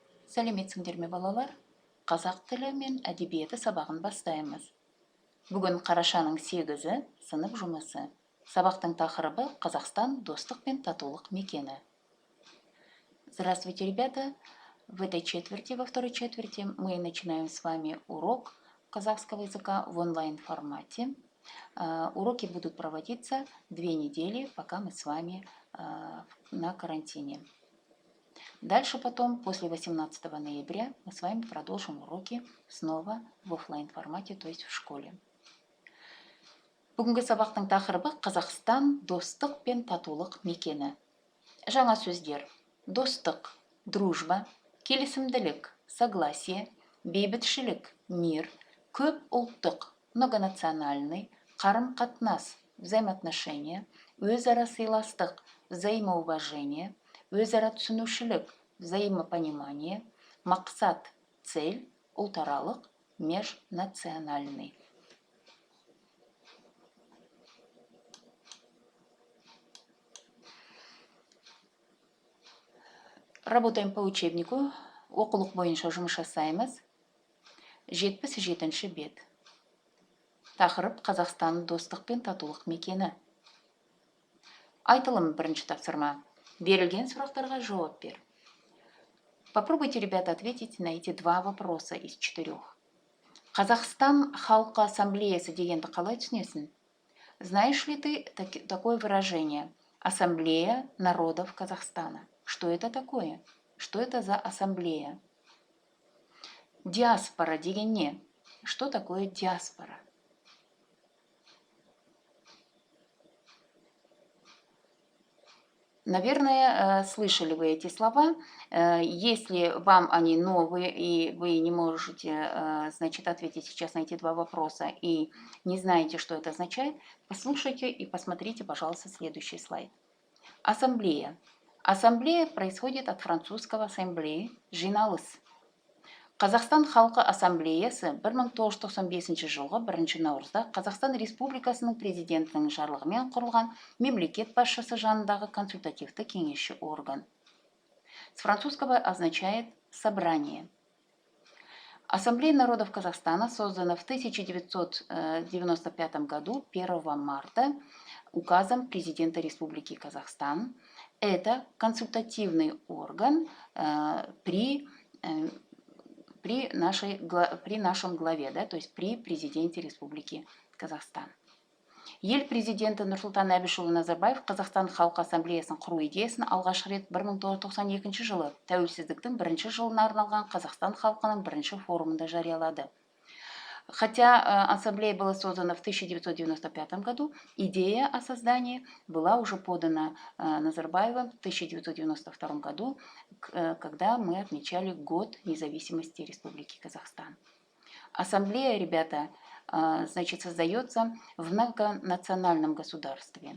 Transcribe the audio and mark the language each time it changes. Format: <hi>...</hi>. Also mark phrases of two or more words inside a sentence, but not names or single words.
<kk>Сәлеметсіңдер ме балалар? Қазақ тілі мен әдебиеті сабағын бастаймыз. Бүгін қарашаның 8-і сынып жұмысы. Сабақтың тақырыбы Қазақстан достық пен татулық мекені.</kk> <ru>Здравствуйте, ребята! В этой четверти, во второй четверти, мы начинаем с вами урок казахского языка в онлайн-формате. Уроки будут проводиться 2 недели, пока мы с вами на карантине. Дальше потом, после 18 ноября, мы с вами продолжим уроки снова в офлайн формате, то есть в школе.</ru> <kk>Бүгінгі сабақтың тақырыбы Қазақстан достық пен татулық мекені. Жаңа сөздер: достық, дружба, келісімділік, согласие, бейбітшілік, мир, көп ұлттық, многонациональный, қарым-қатынас, взаимоотношения, өзара сыйластық, взаимоуважение, өзара түсінушілік, взаимопонимание, мақсат, цель, ұлтаралық, межнациональный.</kk> <ru>Работаем по учебнику.</ru> <kk>Оқулық бойынша жұмыс жасаймыз. 77-ші бет. Тақырып Қазақстан достық пен татулық мекені. Айтылым бірінші тапсырма. Берілген сұрақтарға жауап бер.</kk> <ru>Попробуйте, ребята, ответить на эти 2 вопроса из 4.</ru> <kk>Қазақстан халқы ассамблеясы дегенді қалай түсінесің?</kk> <ru>Знаешь ли ты такое выражение? Ассамблея народов Казахстана. Что это такое? Что это за ассамблея?</ru> <kk>Диаспора деген не?</kk> <ru>Что такое диаспора? Наверное, слышали вы эти слова. Если вам они новые, и вы не можете, значит, ответить сейчас на эти 2 вопроса, и не знаете, что это означает, послушайте и посмотрите, пожалуйста, следующий слайд. Ассамблея. Ассамблея происходит от французского ассамблеи,</ru> <kk>жиналыс. Қазақстан халқы ассамблеясы 1995 жылғы 1 наурызда Қазақстан Республикасының президентінің жарлығымен құрылған мемлекет басшысы жанындағы консультативті кеңесші орган.</kk> <ru>С французского означает собрание. Ассамблея народов Казахстана создана в 1995 году 1 марта указом президента Республики Казахстан. Это консультативный орган при нашем главе, да, то есть при президенте Республики Казахстан.</ru> <kk>Ел президенті Нұрсұлтан Әбішұлы Назарбаев Қазақстан халқы ассамблеясын құру идеясын алғаш рет 1992 жылы тәуелсіздіктің 1 жылына арналған Қазақстан халқының 1 форумында жариялады.</kk> <ru>Хотя ассамблея была создана в 1995 году, идея о создании была уже подана Назарбаевым в 1992 году, когда мы отмечали год независимости Республики Казахстан. Ассамблея, ребята, значит, создается в многонациональном государстве.</ru>